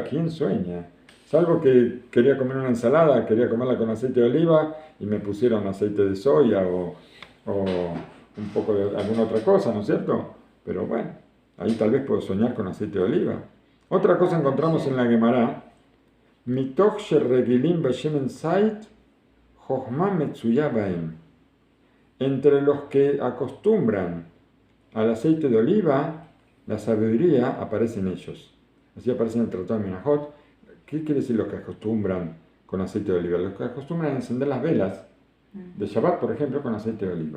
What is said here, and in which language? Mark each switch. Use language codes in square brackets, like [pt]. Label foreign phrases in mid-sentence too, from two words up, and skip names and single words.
[es] ¿Quién sueña? Salvo que quería comer una ensalada, quería comerla con aceite de oliva y me pusieron aceite de soya o un poco de alguna otra cosa, ¿no es cierto? Pero bueno, ahí tal vez puedo soñar con aceite de oliva. Otra cosa encontramos en la Gemara, [he] מתוך שרגילים בשמן זית, חכמה מצויה בהם. [es] Entre los que acostumbran al aceite de oliva, la sabiduría aparece en ellos. Así aparece en el Tratado de Menajot. ¿Qué quiere decir los que acostumbran con aceite de oliva? Los que acostumbran a encender las velas de Shabbat, por ejemplo, con aceite de oliva.